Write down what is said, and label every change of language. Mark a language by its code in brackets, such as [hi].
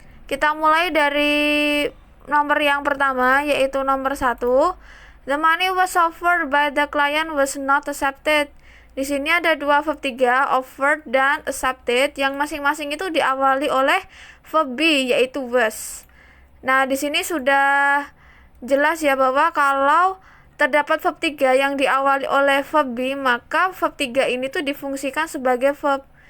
[id] Kita mulai dari nomor yang pertama, yaitu nomor 1. [en] The money was offered by the client was not accepted. [id] Di sini ada dua verb 3, offered dan accepted, yang masing-masing itu diawali oleh verb be, yaitu was. Nah, di sini sudah jelas ya bahwa kalau terdapat verb 3 yang diawali oleh verb be, maka verb 3 ini tuh difungsikan sebagai verb.